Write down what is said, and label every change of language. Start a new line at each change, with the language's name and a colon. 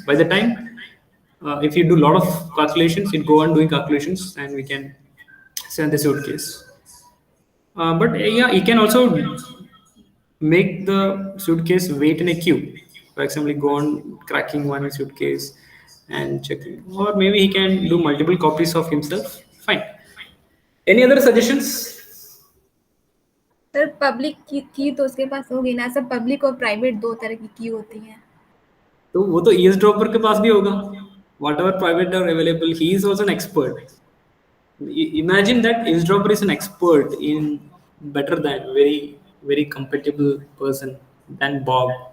English: By the time, if you do a lot of calculations, it go on doing calculations, and we can send the suitcase. But yeah, you can also make the suitcase wait in a queue. For example, go on cracking one suitcase and checking, or maybe he can do multiple copies of himself. Fine. Any other suggestions?
Hindi: Sir public की तो उसके पास होगी ना sir. Public और private दो तरह की की होती हैं. तो वो तो ईयर्स ड्रॉपर के पास भी होगा.
English: Whatever private are available, he is also an expert. Imagine that eavesdropper is an expert in better than very compatible person than Bob.